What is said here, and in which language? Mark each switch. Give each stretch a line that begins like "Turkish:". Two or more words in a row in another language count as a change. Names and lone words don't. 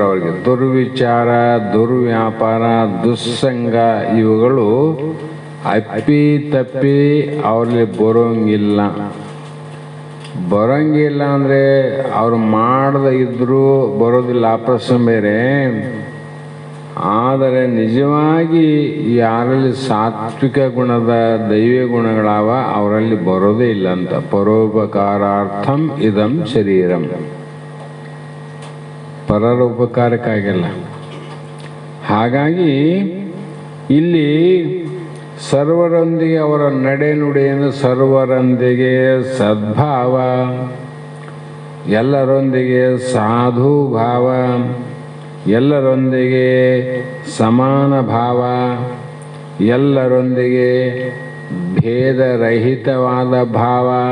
Kannada: ಅವ್ರಿಗೆ ದುರ್ವಿಚಾರ, ದುರ್ವ್ಯಾಪಾರ, ದುಸ್ಸಂಗ ಇವುಗಳು ಅಪ್ಪಿ ತಪ್ಪಿ ಅವರಲ್ಲಿ ಬರೋಂಗಿಲ್ಲ ಅಂದರೆ ಅವ್ರು ಮಾಡದ ಇದ್ರೂ ಬರೋದಿಲ್ಲ, ಅಪ್ರಸಂಗ ಬೇರೆ. ಆದರೆ ನಿಜವಾಗಿ ಯಾರಲ್ಲಿ ಸಾತ್ವಿಕ ಗುಣದ ದೈವ ಗುಣಗಳಾವ ಅವರಲ್ಲಿ ಬರೋದೇ ಇಲ್ಲ ಅಂತ.
Sanskrit: ಪರೋಪಕಾರಾರ್ಥಂ ಇದಂ ಶರೀರಂ,
Kannada: ಪರರ ಉಪಕಾರಕ್ಕಾಗಿಲ್ಲ. ಹಾಗಾಗಿ ಇಲ್ಲಿ ಸರ್ವರೊಂದಿಗೆ ಅವರ ನಡೆನುಡಿಯನ್ನು ಸರ್ವರೊಂದಿಗೆ ಸದ್ಭಾವ, ಎಲ್ಲರೊಂದಿಗೆ ಸಾಧು ಭಾವ, ಎಲ್ಲರೊಂದಿಗೆ ಸಮಾನ ಭಾವ, ಎಲ್ಲರೊಂದಿಗೆ ಭೇದರಹಿತವಾದ ಭಾವ.